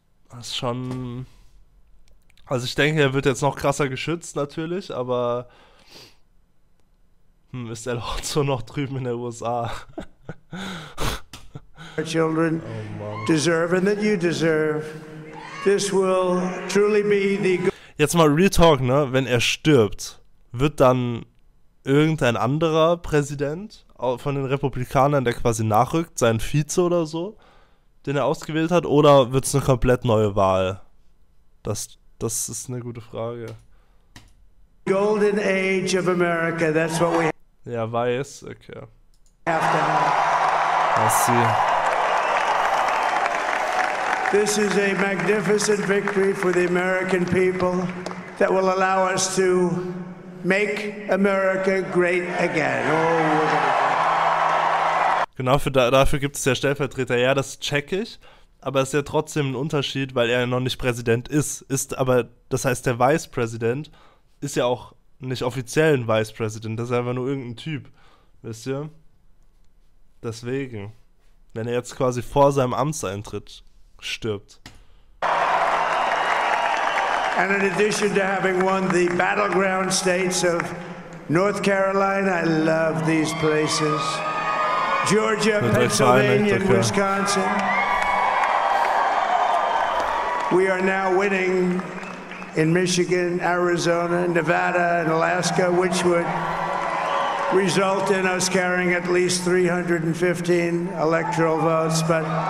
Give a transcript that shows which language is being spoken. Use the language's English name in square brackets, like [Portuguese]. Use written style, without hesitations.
[German] Das ist schon... Also ich denke, er wird jetzt noch krasser geschützt natürlich, aber ist der Lotso noch drüben in der USA? [English] Our children deserve and that you deserve. This will truly be the... [German] Jetzt mal Real Talk, ne? Wenn er stirbt, wird dann irgendein anderer Präsident von den Republikanern, der quasi nachrückt, sein Vize oder so, den er ausgewählt hat, oder wird es eine komplett neue Wahl? Das ist eine gute Frage. [English] Golden age of America, that's what we [German] Ja, weiß, okay. [English] have to have. I see. This is a magnificent victory for the American people that will allow us to make America great again. Oh, [German] Genau, dafür gibt es ja Stellvertreter. Ja, das check ich. aber es ist ja trotzdem ein Unterschied, weil er ja noch nicht Präsident ist aber, das heißt, der Vice President ist ja auch nicht offiziell ein Vice President, das ist einfach nur irgendein Typ, wisst ihr? Deswegen, wenn er jetzt quasi vor seinem Amtseintritt stirbt. [English] And in addition to having won the battleground states of North Carolina, I love these places, Georgia, Pennsylvania, and Wisconsin, we are now winning in Michigan, Arizona, Nevada, and Alaska, which would result in us carrying at least 315 electoral votes, but